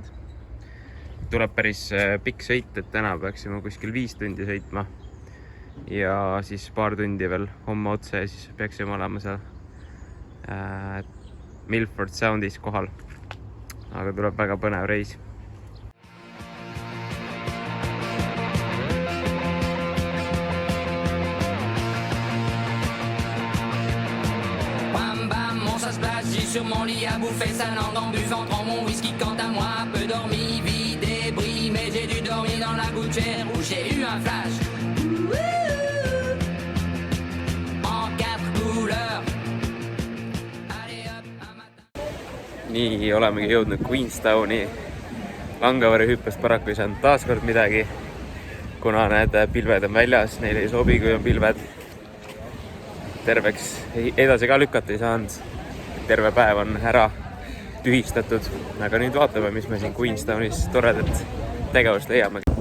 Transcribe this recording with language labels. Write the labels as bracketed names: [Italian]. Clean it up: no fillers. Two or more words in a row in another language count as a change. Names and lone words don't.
[Estonian] Tuleb päris pikk sõit, et täna peaksime kuskil 5 tundi sõitma ja siis paar tundi veel homme otsa ja siis peaksime olema seal Milford Soundis kohal. Aga tuleb väga põnev reis. [French] Sur mon lit à bouffer sa langue en buvant trop mon whisky. Quant à moi, peu dormi, vie débris, mais j'ai dû dormir dans la gouttière où j'ai eu un flash en 4 couleurs. Allez hop, un matin. [Estonian] Nii olemegi jõudnud Queenstowni. Langavari hüppes paraku ei saanud taaskord midagi, kuna need pilved on väljas, neil ei sobi, kui on pilved. Terveks edasi ka lükata ei saanud. Terve päev on ära tühistatud, aga nüüd vaatame, mis me siin Queenstownis toredat tegevust leiame.